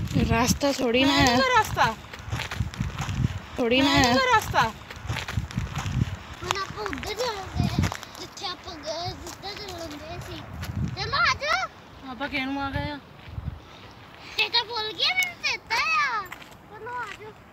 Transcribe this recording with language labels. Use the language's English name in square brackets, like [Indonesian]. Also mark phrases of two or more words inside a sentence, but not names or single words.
[Hindi] रास्ता थोड़ी ना है, रास्ता थोड़ी ना है रास्ता। [Punjabi] ਹੁਣ ਆਪਾਂ ਉੱਧਰ ਚੱਲਦੇ ਆ ਜਿੱਥੇ ਆਪਾਂ ਗਏ ਜਿੱਦਾਂ ਚੱਲਦੇ ਸੀ। ਚਲੋ ਆਜੋ। ਆਪਾਂ ਕਿਹਨੂੰ ਆ ਗਏ ਆ? ਇਹ ਤਾਂ ਭੁੱਲ ਗਿਆ ਮੈਨੂੰ ਚੇਤਾ ਆ। ਚਲੋ ਆਜੋ।